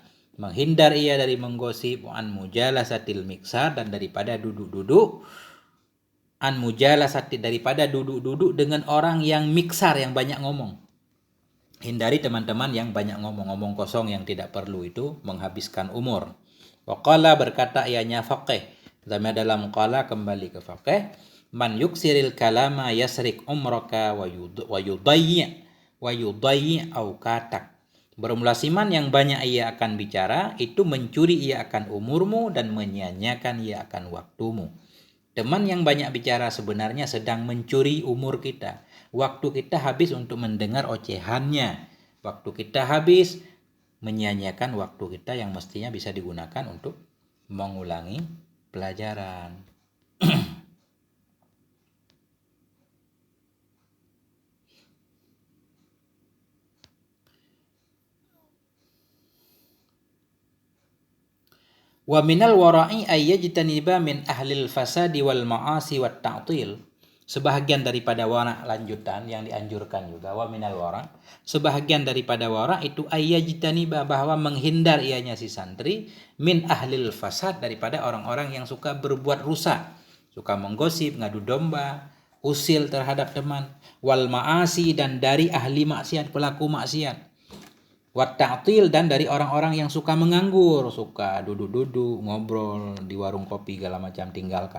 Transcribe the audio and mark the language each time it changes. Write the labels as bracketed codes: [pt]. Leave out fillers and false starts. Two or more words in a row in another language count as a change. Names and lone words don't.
[id] Menghindar ia dari menggosip, [ar] عن مجالسة المكثار, [id] dan daripada duduk-duduk, [ar] عن مجالسة, [id] daripada duduk-duduk dengan orang yang miksar, yang banyak ngomong. Hindari teman-teman yang banyak ngomong kosong yang tidak perlu, itu menghabiskan umur. Waqala, berkata ianya faqih, dalam qala kembali ke faqih, [ar] من يكثر الكلام يسرق عمرك ويضيع أوقاتك. [id] Bermulasiman yang banyak ia akan bicara, itu mencuri ia akan umurmu dan menyia-nyiakan ia akan waktumu. Teman yang banyak bicara sebenarnya sedang mencuri umur kita. Waktu kita habis untuk mendengar ocehannya. Waktu kita habis menyia-nyiakan waktu kita yang mestinya bisa digunakan untuk mengulangi pelajaran. [ar] ومن الورع أن يجتنب من أهل الفساد والمعاصي والتعطيل. [id] Sebahagian daripada wara, lanjutan yang dianjurkan juga, [ar] ومن الورع, [id] sebahagian daripada wara itu ayyajtaniba, bahwa menghindar ianya si santri, [ar] من أهل الفساد, [id] daripada orang-orang yang suka berbuat rusak, suka menggosip, ngadu domba, usil terhadap teman, [ar] والمعاصي, [id] dan dari ahli maksiat, pelaku maksiat, [ar] والتعطيل, [id] dan dari orang-orang yang suka menganggur, suka duduk-duduk ngobrol di warung kopi segala macam, tinggalkan.